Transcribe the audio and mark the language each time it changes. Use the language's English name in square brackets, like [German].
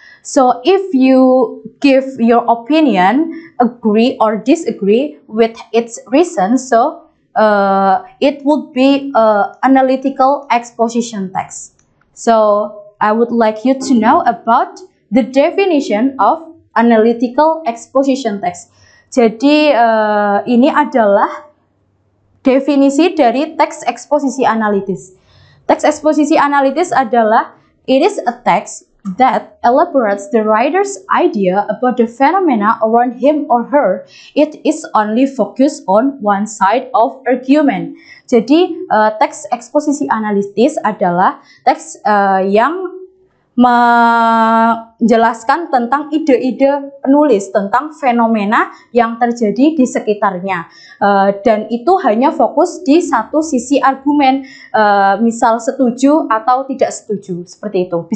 [English] So if you give your opinion, agree or disagree with its reasons, so it would be analytical exposition text. So I would like you to know about the definition of analytical exposition text. [Indonesian] Jadi ini adalah definisi dari teks eksposisi analitis. Teks eksposisi analitis adalah [English] it is a text that elaborates the writer's idea about the phenomena around him or her. It is only focused on one side of argument. [Indonesian] Jadi teks eksposisi analitis adalah teks yang menjelaskan tentang ide-ide penulis tentang fenomena yang terjadi di sekitarnya, dan itu hanya fokus di satu sisi argumen, misal setuju atau tidak setuju, seperti itu.